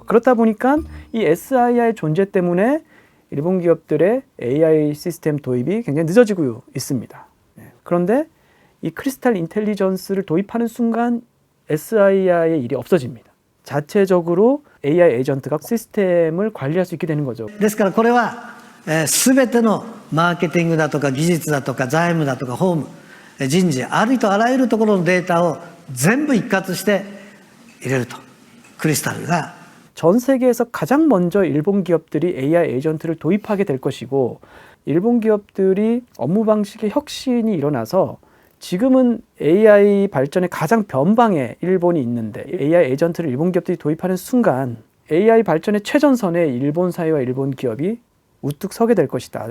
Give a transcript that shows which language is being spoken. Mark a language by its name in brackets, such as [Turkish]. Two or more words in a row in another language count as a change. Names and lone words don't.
[Korean] 그렇다 보니까 이 SIR의 존재 때문에 일본 기업들의 AI 시스템 도입이 굉장히 늦어지고 있습니다. 그런데 이 크리스탈 인텔리전스를 도입하는 순간 SIR의 일이 없어집니다. 자체적으로 AI 에이전트가 시스템을 관리할 수 있게 되는 거죠. [Japanese] ですからこれは全てのマーケティングだとか技術だとか財務だとか法務人事ありとあらゆるところのデータを全部一括して入れるとクリスタルが [Korean] 전 세계에서 가장 먼저 일본 기업들이 AI 에이전트를 도입하게 될 것이고, 일본 기업들이 업무 방식의 혁신이 일어나서 지금은 AI 발전의 가장 변방에 일본이 있는데, AI 에이전트를 일본 기업들이 도입하는 순간 AI 발전의 최전선에 일본 사회와 일본 기업이 우뚝 서게 될 것이다.